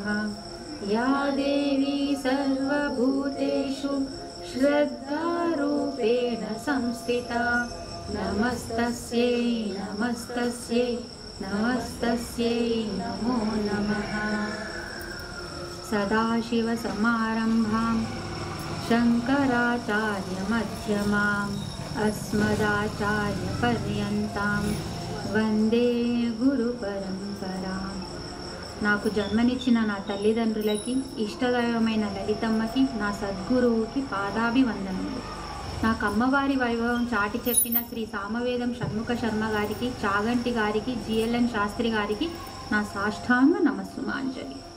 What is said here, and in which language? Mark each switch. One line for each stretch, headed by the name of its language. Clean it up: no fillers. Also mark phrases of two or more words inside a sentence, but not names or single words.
Sanskrit: या देवी सर्वभूतेषु श्रद्धारूपेण संस्थिता नमस्तस्यै नमस्तस्यै नमस्तस्यै नमो नमः। सदाशिवसमारम्भां शङ्कराचार्यमध्यमाम् अस्मदाचार्यपर्यन्तां वन्दे गुरुपरम्पराम्।
Telugu: నాకు జన్మనిచ్చిన నా తల్లిదండ్రులకి, ఇష్టదైవమైన లలితమ్మకి, నా సద్గురువుకి పాదాభివందనములు. నాకు అమ్మవారి వైభవం చాటి చెప్పిన శ్రీ సామవేదం షణ్ముఖ శర్మ గారికి, చాగంటి గారికి, జిఎల్ఎన్ శాస్త్రి గారికి నా సాష్టాంగ నమస్సుమాంజలి.